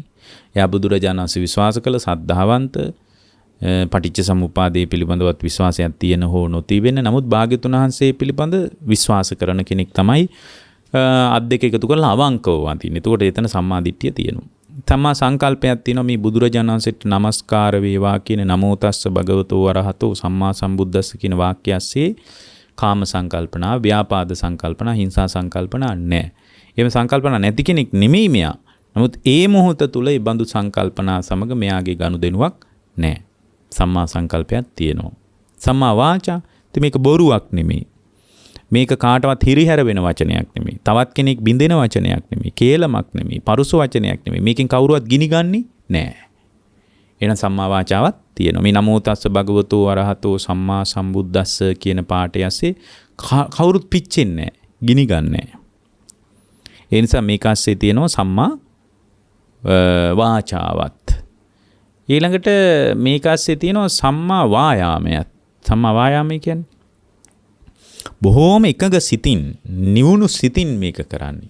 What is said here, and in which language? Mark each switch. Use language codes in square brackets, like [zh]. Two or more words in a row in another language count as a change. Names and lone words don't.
[si] එයා බුදුරජාණන් වහන්සේ විශ්වාස කළ සද්ධාවන්ත පටිච්ච සමුප්පාදයේ පිළිබඳවත් විශ්වාසයක් තියෙන හෝ නොතිබෙන නමුත් භාග්‍යතුන් වහන්සේ පිළිබඳ විශ්වාස කරන කෙනෙක් තමයි අත් දෙක එකතු කරලා අවංකව වඳින්නේ. එතකොට එතන සම්මා දිට්ඨිය තියෙනවා. තමා සංකල්පයක් තියෙනවා මේ බුදුරජාණන් වහන්සේට නමස්කාර වේවා කියන [pi] නමෝ තස්ස භගවතෝ අරහතෝ සම්මා සම්බුද්දස්ස [si] කියන වාක්‍ය ඇස්සේ කාම සංකල්පනා, ව්‍යාපාද සංකල්පනා, හිංසා සංකල්පනා නැහැ. එහෙම සංකල්පනා නැති කෙනෙක් නෙමෙයි මෙයා. නමුත් ඒ මොහොත තුල ඒ බඳු සංකල්පනා සමග මෙයාගේ ගනුදෙනුවක් නැහැ. සම්මා සංකල්පයක් තියෙනවා. [pi] සම්මා වාචා [si] මේක බොරුවක් නෙමෙයි. මේක කාටවත් හිරිහැර වෙන වචනයක් නෙමෙයි. තවත් කෙනෙක් බින්දෙන වචනයක් නෙමෙයි. කේලමක් නෙමෙයි. පරුස වචනයක් නෙමෙයි. මේකෙන් කවුරුවත් ගිනිගන්නේ නැහැ. එහෙනම් සම්මා වාචාවක් තියෙනවා. මේ [pi] නමෝ තස්ස භගවතෝ අරහතෝ සම්මා සම්බුද්දස්ස [si] කියන පාඨය ඇස්සේ කවුරුත් පිච්චෙන්නේ නැහැ. ගිනිගන්නේ නැහැ. ඒ නිසා මේක ඇස්සේ තියෙනවා සම්මා වාචාවත්. ඊළඟට මේක ඇස්සේ තියෙනවා සම්මා වායාමයක්. සම්මා වායාමය කියන්නේ බොහෝම එකඟ සිතින්, නිවුණු සිතින් මේක කරන්නේ.